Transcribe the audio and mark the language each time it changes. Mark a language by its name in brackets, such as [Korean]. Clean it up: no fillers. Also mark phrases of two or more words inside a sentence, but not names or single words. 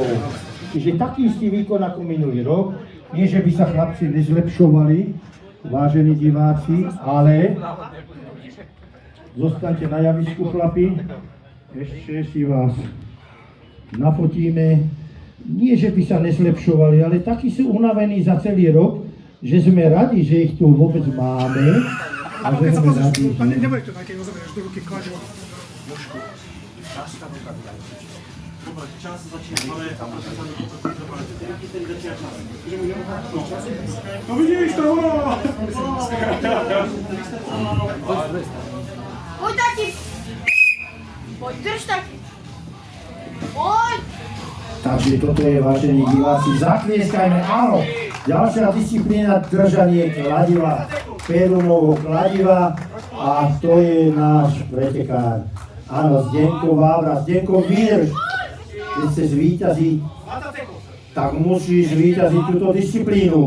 [Slovak] Čiže taký istý výkon ako minulý rok. Nie, že by sa chlapci nezlepšovali, vážení diváci, ale zostaňte na javisku, chlapi. Ešte si vás nafotíme. Nie, že by sa nezlepšovali, ale takí sú unavení za celý rok, že sme radi, že ich tu vôbec máme. A že sme radi, že... Nebude to také, rozumieš, [Czech] do ruky kladem. Čas začíná, ale jaký ten začíná čas? No vidíš to, Pojď taky. Pojď, drž taky. Pojď. [Slovak] Takže toto je, vážení diváci, zatlieskajme, áno. Ďalšia disciplína, držanie kladiva, perunovho kladiva a to je náš pretekár. Áno, Zdenko Vávra, Zdenko vydrž. Keď chce zvíťaziť, tak musíš zvíťaziť túto disciplínu.